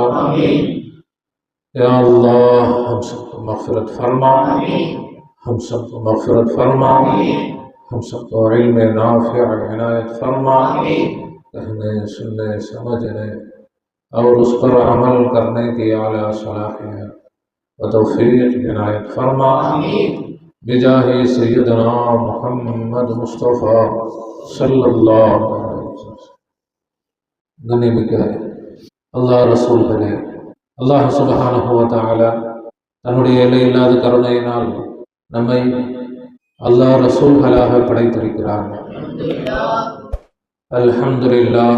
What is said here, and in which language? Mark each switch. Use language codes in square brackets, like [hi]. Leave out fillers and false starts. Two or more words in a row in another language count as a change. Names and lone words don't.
[ur] یا اللہ ہم سب کو مغفرت فرما، ہم سب کو مغفرت فرما، ہم سب کو علم نافع عنایت فرما، کہنے سننے سمجھنے اور اس پر عمل کرنے کی اعلیٰ صلاحیت و توفیق عنایت فرما. بجاہ سیدنا محمد مصطفیٰ صلی اللہ علیہ وسلم. [ta] கண்ணியமிக்க அல்லாஹ் ரசூல்களே, அல்லாஹ் [ar] سبحانه وتعالى [ta] தன்னுடைய எல்லையில்லாத கருணையினால் நம்மை அல்லாஹ் ரசூல்களாக படைத்திருக்கிறான். அல்ஹம்துலில்லாஹ்.